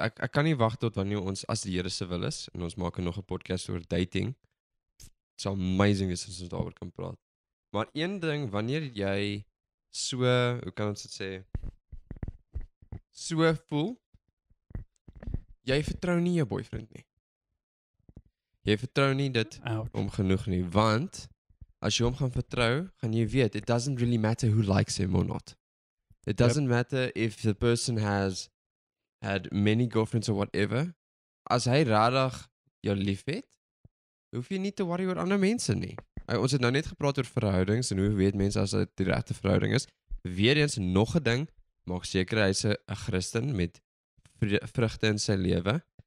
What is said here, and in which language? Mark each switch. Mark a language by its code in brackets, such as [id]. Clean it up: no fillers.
[af] Ek kan nie wag tot wanneer ons as die Here se wil is en ons maak nog 'n podcast oor dating. [en] It's amazing [af] as ons daaroor kan praat. Maar een ding wanneer jy so, hoe kan ons dit sê? So voel, jy vertrou nie jou boyfriend nie. Jy vertrou nie dit Ouch. om genoeg nie, want as jy hom gaan vertrou, gaan jy weet [en] it doesn't really matter who likes him or not. It doesn't matter if the person has had many girlfriends or whatever. [af] As hy regtig jou liefhet, hoef jy nie te worry oor ander mense nie. Ons het nou net gepraat oor verhoudings en hoe weet mense as dit die regte verhouding is. Weereens nog 'n ding, maak seker hy's 'n Christen met vrugte in sy lewe.